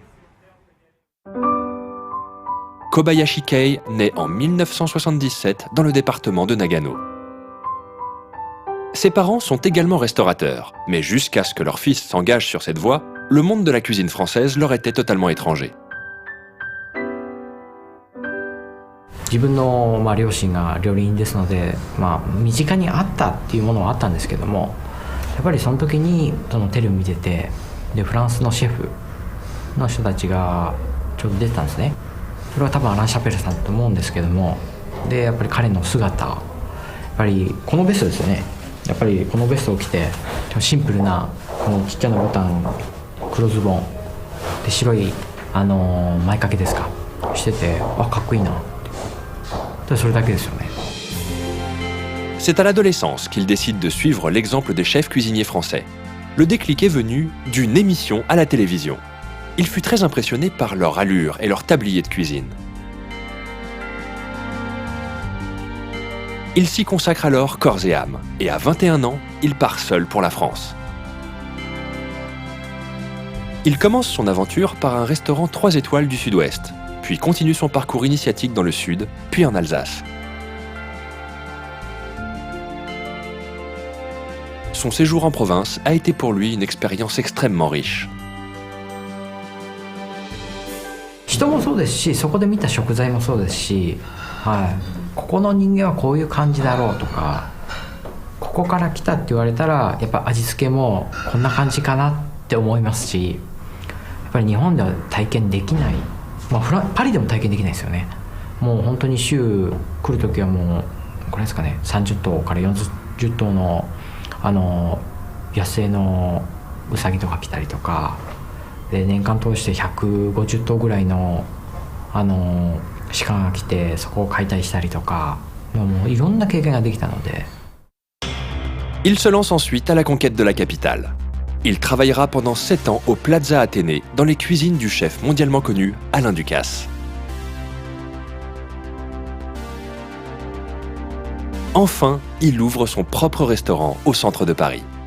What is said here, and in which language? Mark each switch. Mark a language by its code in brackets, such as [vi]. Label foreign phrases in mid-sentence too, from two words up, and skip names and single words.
[fr] Kobayashi Kei naît en 1977 dans le département de Nagano. Ses parents sont également restaurateurs, mais jusqu'à ce que leur fils s'engage sur cette voie, le monde de la cuisine française leur était totalement étranger. [ja] 自分の両親が料理人ですので、身近にあったっていうものはあったんですけども、やっぱりその時にテレビ見てて、でフランスのシェフの人たちがちょうど出てたんですね。それは多分アラン・シャペルさんだと思うんですけども、でやっぱり彼の姿、やっぱりこのベストですよね。やっぱりこのベストを着てシンプルなこのちっちゃなボタン、黒ズボンで白い前掛けですかしてて、かっこいいな。 [fr] C'est à l'adolescence qu'il décide de suivre l'exemple des chefs cuisiniers français. Le déclic est venu d'une émission à la télévision. Il fut très impressionné par leur allure et leur tablier de cuisine. Il s'y consacre alors corps et âme, et à 21 ans, il part seul pour la France. Il commence son aventure par un restaurant 3 étoiles du Sud-Ouest, puis continue son parcours initiatique dans le Sud, puis en Alsace. Son séjour en province a été pour lui une expérience extrêmement riche. [ja] 人もそうですし、そこで見た食材もそうですし、ここの人間はこういう感じだろうとか、ここから来たって言われたらやっぱ味付けもこんな感じかなって思いますし、やっぱり日本では体験できない。パリでも体験できないですよね。もう本当に週来るときはもうこれですかね、30頭から40頭の野生のウサギとか来たりとかで、年間通して150頭ぐらいの鹿が来てそこを解体したりとか、もういろんな経験ができたので。 [fr] Il se lance ensuite à la conquête de la capitale. Il travaillera pendant 7 ans au Plaza Athénée, dans les cuisines du chef mondialement connu Alain Ducasse. Enfin, il ouvre son propre restaurant au centre de Paris.